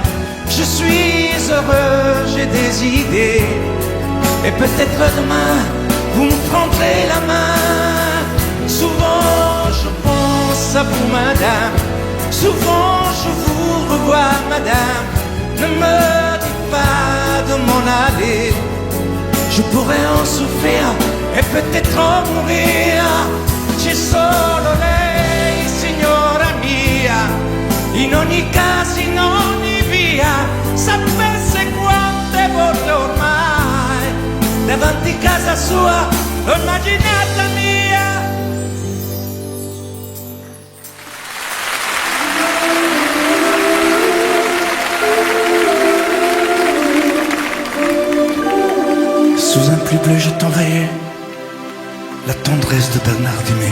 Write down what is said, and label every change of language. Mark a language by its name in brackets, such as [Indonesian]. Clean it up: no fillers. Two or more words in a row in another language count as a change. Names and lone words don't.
[French] Je suis heureux, j'ai des idées, et peut-être demain vous me prendrez la main. Souvent je pense à vous, madame. Souvent je vous revois, madame. Ne me dites pas de m'en aller, je pourrais en souffrir e peut-être en mourir. [Italian] C'è solo lei, signora mia, in ogni caso, in ogni via. Sapesse quante volte ormai davanti casa sua l'ho immaginata mia. [French] Sous un pluie bleu, je t'envoyais la tendresse de Bernard Dimet.